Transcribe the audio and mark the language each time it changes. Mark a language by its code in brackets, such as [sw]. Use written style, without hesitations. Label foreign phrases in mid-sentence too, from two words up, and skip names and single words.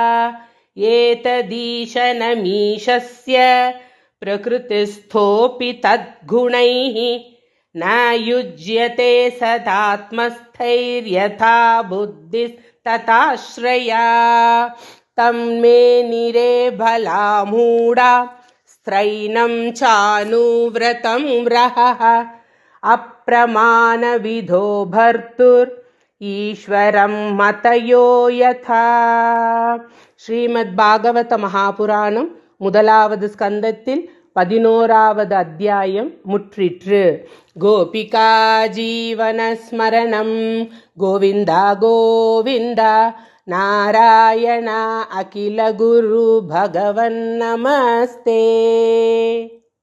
[sa] एतदीशनमीशस्य प्रकृतिस्थोऽपि तद्गुणैः न युज्यते सदात्मस्थैर्यथा बुद्धिस्तथाश्रया तन्मे निरेभला मूढा स्त्रैणं चानुव्रतं रहः अप्रमाणविधो भर्तुर्ईश्वरं मतयो यथा [ta] ஸ்ரீமத் மகாபுராணம் முதலாவது ஸ்கந்தத்தில் 11வது அத்தியாயம் முற்றிற்று. [sa] गोपिका जीवनस्मरणं गोविन्दा गोविन्दा नारायण अखिल गुरु भगवन् नमस्ते.